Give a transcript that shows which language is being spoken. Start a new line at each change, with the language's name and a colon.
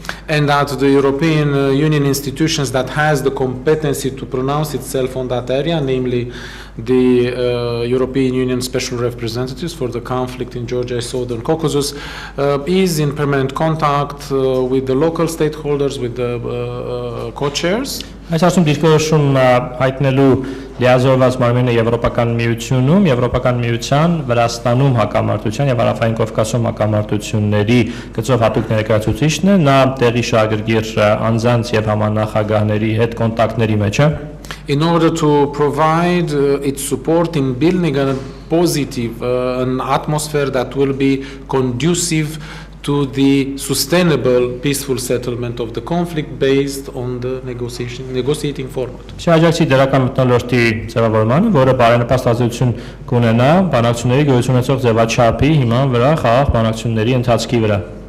English: and that the European Union institutions that has the competency to pronounce itself on that area, namely the European Union Special Representatives for the conflict in Georgia and Southern Caucasus, is in permanent contact with the local stakeholders, with the co-chairs.
Armenian: Այս ասում դիրքորոշում հայտնելու լիազորված մարմինը Եվրոպական միությունում, Եվրոպական միության, Վրաստանում հակամարտության եւ Հարավային Կովկասում հակամարտությունների գծով հատուկ ներկայացուցիչն է, նա տեղի շահագրգիռ անձանց եւ համանախագահների հետ կոնտակտների մեջ է
English: in order to provide its support in building a positive an atmosphere that will be conducive to the sustainable peaceful settlement of the conflict based on the negotiating format.
Armenian: Շահաջակցի դրական մթնոլորտի ձևավորմանը, որը բարենպաստ ազդեցություն կունենա բանակցությունների գոյություն ունեցող ձևաչափի հիման վրա խաղաղ բանակցությունների ընթացքի վրա.